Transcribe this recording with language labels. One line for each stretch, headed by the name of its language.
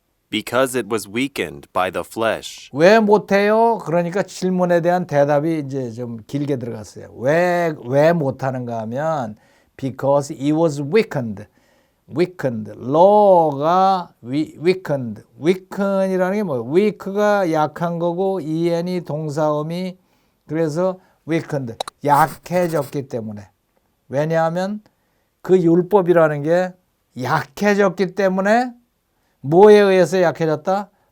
English: Because it was weakened by the flesh.
Korean: 왜 못해요? 그러니까 질문에 대한 대답이 이제 좀 길게 들어갔어요. 왜 못하는가 하면
English: because it was weakened.
Korean: law가 weakened. weaken이라는 게 뭐예요? weak가 약한 거고 en이 동사음이 그래서 weakened. 약해졌기 때문에. 왜냐하면 그 율법이라는 게 약해졌기 때문에 뭐에 의해서 약해졌다?